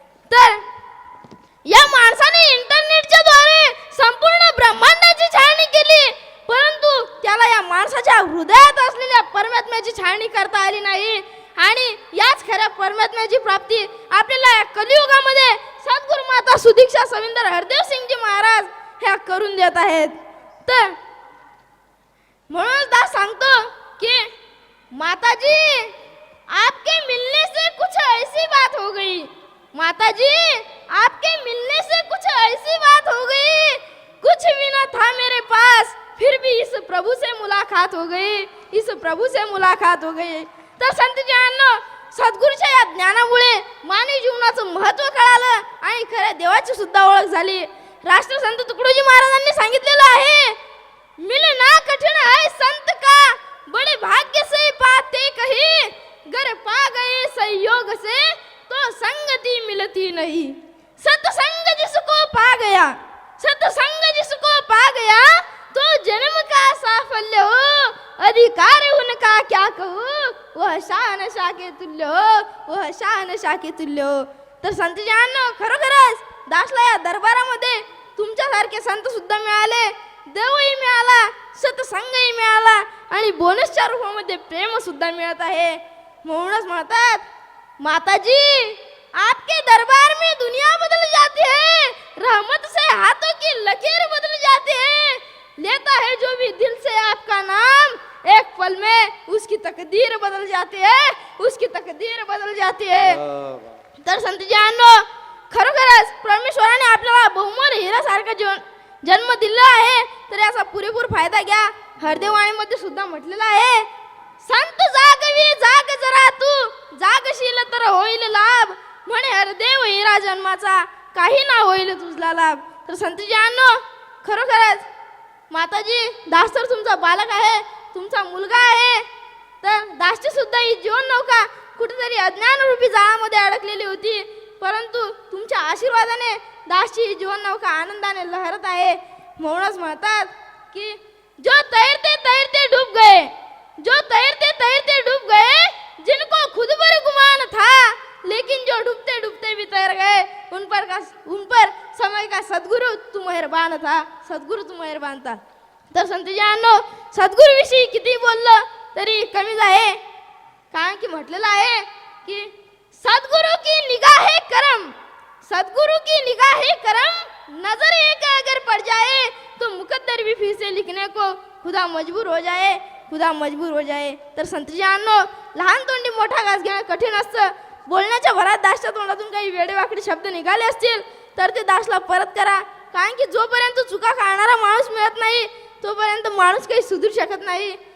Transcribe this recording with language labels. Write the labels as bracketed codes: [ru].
[mr] तर या माणसाने इंटरनेटच्या द्वारे संपूर्ण ब्रह्मांडाची छाननी केली, परंतु त्याला या माणसाच्या हृदयात असलेल्या परमात्म्याची छाननी करता आली नाही। आणि याच खऱ्या परमात्म्याची प्राप्ती आपल्याला या कलियुगामध्ये सद्गुरु माता सुदीक्षा सविंदर हरदेव सिंगजी महाराज ह्या करून देत आहेत। तर म्हणून दास सांगतो कि [hi] माताजी आपके मिलने से कुछ ऐसी बात हो गई, माताजी आपके मिलने से कुछ ऐसी बात हो गई, कुछ भी न था मेरे पास फिर भी इस प्रभु से मुलाकात हो गई, इस प्रभु से मुलाकात हो गई। [mr] तर संतजनांनो, सद्गुरूच्या या ज्ञानामुळे मानवी जीवनाचं महत्त्व कळालं आणि खऱ्या देवाची सुद्धा ओळख झाली। राष्ट्रसंत तुकडोजी महाराजांनी सांगितलेलं आहे, [hi] मिलना कठिन है संत का बड़े भाग्य से पाते कहीं, घर पा गए संयोग से तो संगति मिलती नहीं। सत्संग जिसको पा गया, सत्संग जिसको पा गया तो जन्म का साफल्य हो, अधिकार उनका क्या कहूँ, वह शहनशाह के तुल्य हो, वह शहनशाह के तुल्य हो। [mr] तर संतजनांनो, खरोखरच दासला या दरबारामध्ये तुमच्यासारखे संत सुद्धा मिळाले, देवही मिळाला, सत्संगही मिळाला आणि बोनसच्या रूपामध्ये प्रेम सुद्धा मिळत आहे। म्हणूनच म्हणतात, [hi] माताजी आपके दरबार में दुनिया बदल जाती है, रहमत से हाथों की लकीर बदल जाती है, लेता है जो भी दिल से आपका नाम, एक पल में उसकी तकदीर बदल जाती है, उसकी तकदीर बदल जाती है। [mr] तर संतजनांनो, खरोखरच परमेश्वराने आपल्याला बहुमोल हिऱ्यासारखा जन्म दिला आहे, तर याचा पुरेपूर फायदा घ्या। हरदेवाणीमध्ये सुद्धा म्हटलेलं आहे, संत जागवी जाग जरा तू, जागशील तर होईल लाभ, म्हणे हरदेव हिरा जन्माचा, काही ना होईल तुझला लाभ। तर संतजनांनो, खरोखरच माताजी दास तर तुमचा बालक आहे, तुमचा मुलगा आहे। तर दासची सुद्धा ही जीवन नौका कुठेतरी अज्ञान रूपी जाळामध्ये अडकलेली होती, परंतु तुमच्या आशीर्वादाने दासची ही जीवन नौका आनंदाने लहरत आहे। म्हणूनच म्हणतात की [hi] जो तैरते तैरते डूब गए, जो तैरते तैरते डूब गए, जिनको खुद पर गुमान था, लेकिन जो डूबते डूबते ठहर गए, उन पर समय का सद्गुरु तू मेहरबान था, सद्गुरु तू मेहरबान था. [mr] तर संतजांनो, सद्गुरूविषयी किती बोललं तरी कमीच आहे. कारण की म्हटलेलं आहे की [hi] सद्गुरु की निगाहे करम, सद्गुरु की निगाहे करम, नजर एक अगर पड़ जाए तो मुकद्दर भी फिर से लिखने को खुदा मजबूर हो जाए, खुदा मजबूर हो जाए. [mr] तर संतजांनो, लहान तोंडी मोठा घास घेणं कठीण असतं. बोलण्याच्या भरात दासच्या तोंडातून काही वेडेवाकडे शब्द निघाले असतील तर ते दासला परत करा. कारण की जोपर्यंत चुका काढणारा माणूस मिळत नाही तोपर्यंत माणूस काही सुधरू शकत नाही.